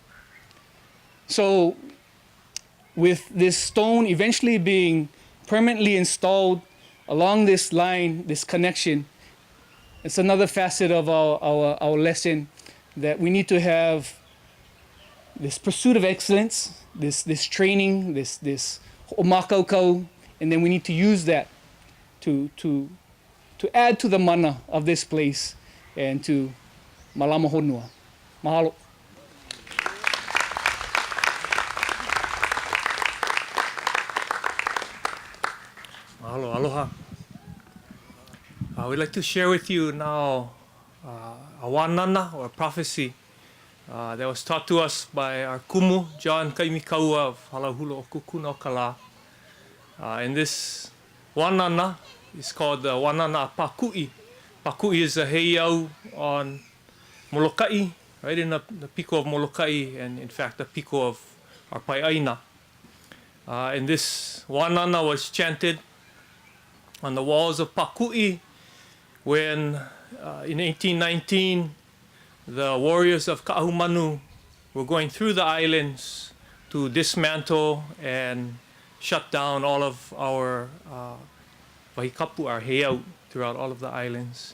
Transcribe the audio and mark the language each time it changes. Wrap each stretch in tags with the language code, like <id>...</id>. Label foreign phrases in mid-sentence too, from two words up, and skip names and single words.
<en>So with this stone eventually being permanently installed along this line, this connection, it's another facet of our lesson that we need to have this pursuit of excellence, this training, this ho'omaikaʻi, and then we need to use that to add to the mana of this place and to</en> <haw>malama honua.</haw> <en>Mahalo.</en> <haw>Mahalo, aloha.</haw> <en>We'd like to share with you now a wanana or a prophecy that was taught to us by our kumu, John Kaimikaua of Halahula o Kukuna o Kala. And this wanana is called the wanana Paku'i. Paku'i is a heiau on Molokaʻi, right in the piko of Molokaʻi, and in fact the piko of our Pai'aina. And this wanana was chanted on the walls of Paku'i when in 1819 the warriors of Ka'ahumanu were going through the islands to dismantle and shut down all of our wahikapu, our heiau, throughout all of the islands.</en>